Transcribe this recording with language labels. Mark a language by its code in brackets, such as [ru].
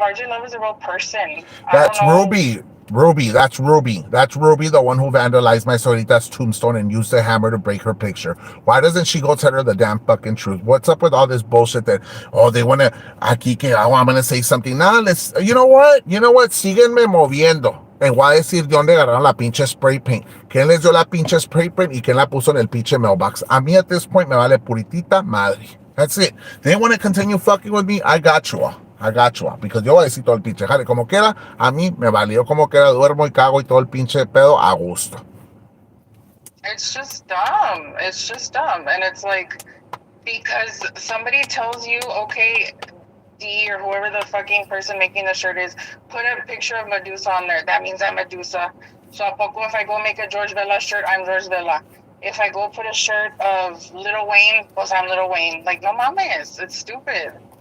[en] RJ Love is a real person. I don't That's know. Ruby. That's Ruby. That's Ruby, the one who vandalized my Solita's tombstone and used the hammer to break her picture. Why doesn't she go tell her the damn fucking truth? What's up with all this bullshit that, oh, they want to, [es] aquí que, [en] oh, I'm going to say something. Nah, let's, you know what? [es] Síguenme moviendo. En voy a decir de dónde agarraron la pinche spray paint. ¿Quién les dio la pinche spray paint y quién la puso en el pinche mailbox? A mí [en] at this point [es] me vale puritita madre. [en] That's it. They want to continue fucking with me. I got you all. [es] Because yo voy a decir todo el pinche jale. Como quiera, a mí me valió como quiera. Duermo y cago y todo el pinche pedo a gusto. [en] It's just dumb. It's just dumb. And it's like, because somebody tells you, okay, D or whoever the fucking person making the shirt is, put a picture of Medusa on there. That means I'm Medusa. So [es] a poco [en] if I go make a George Vela shirt, I'm George Vela. If I go put a shirt of Lil Wayne, pues I'm Lil Wayne. Like, [es] no mames. [en] It's stupid.